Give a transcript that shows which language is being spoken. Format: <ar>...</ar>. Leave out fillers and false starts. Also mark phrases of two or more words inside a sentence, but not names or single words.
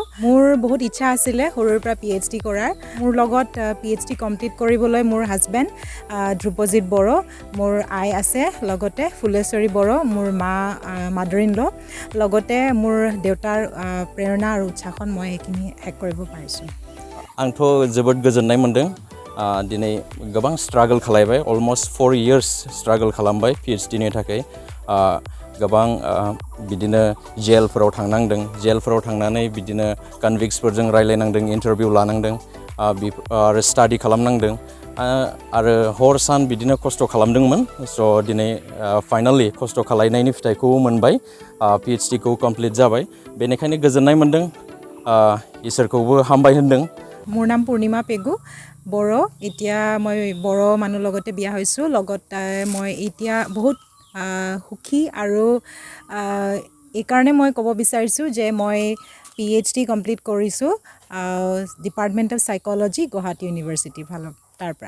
<as>মোৰ বহুত ইচ্ছা আছিলে সৰুৰ পৰা Ph.D কৰাৰ। মোৰ লগত Ph.D কমপ্লিট কৰিবলৈ মোৰ হাজবেণ্ড ধ্ৰুপজিত বড়ো, মোৰ আই আছে, লগতে ফুলেশ্বৰী বড়ো, মোৰ মা</as> <en>mother in law,</en> <as>লগতে মোৰ দেউতাৰ প্ৰেৰণা আৰু উৎসাহন মই সেইখিনি হেক কৰিব পাৰিছোঁ।</as> <brx>आंथ' जोबोद गोजोननाय मोनदों। दिनै गोबां स्ट्रागल खालामबाय,</brx> <en>almost 4 years</en> <brx>स्ट्रागल खालामबाय PhD नि थाखाय। गोबां बिदिनो जेलफोराव थांनांदों, जेलफोराव थांनानै बिदिनो कनविक्सफोरजों रायलायनांदों, इन्टारभिउ लानांदों, आरो स्टाडि खालामनांदों, आरो हर सान बिदिनो खस्थ' खालामदोंमोन। स' दिनै फाइनालि खस्थ' खालामनायनि फिथाइखौ मोनबाय, PhD खौ कमप्लिट जाबाय। बेनिखायनो गोजोननाय मोनदों, इसोरखौबो हामबाय होनदों।</brx> <as>মোৰ নাম পূৰ্ণিমা পেগু বড়ো। এতিয়া মই বড়ো মানুহ লগতে বিয়া হৈছোঁ। লগতে মই এতিয়া বহুত সুখী আৰু এইকাৰণে মই ক'ব বিচাৰিছোঁ যে মই Ph.D কমপ্লিট কৰিছোঁ</as> <en>Department of Psychology Guwahati University</en> <as>ফালৰ তাৰ পৰা।</as>